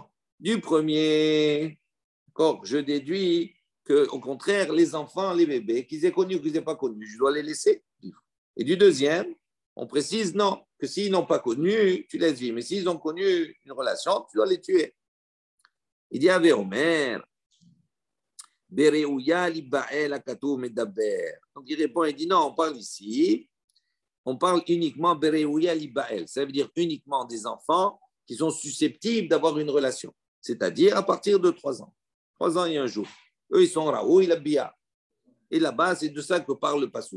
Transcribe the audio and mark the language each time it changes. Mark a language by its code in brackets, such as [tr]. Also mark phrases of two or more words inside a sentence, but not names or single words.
[fr] Du premier, je déduis qu'au contraire, les enfants, les bébés, qu'ils aient connu ou qu'ils n'aient pas connu, je dois les laisser vivre. Et du deuxième, on précise non, que s'ils n'ont pas connu, tu laisses vivre. Mais s'ils ont connu une relation, tu dois les tuer. [he] Il dit à Omer, בראויה לביאה הכתוב מדבר. Donc il répond, il dit non, on parle uniquement בראויה לביאה. [fr] Ça veut dire uniquement des enfants qui sont susceptibles d'avoir une relation. C'est-à-dire à partir de 3 ans. 3 ans et un jour. Eux, ils sont [he] ראוי לביאה. [fr] Et là-bas, c'est de ça que parle le Passouk.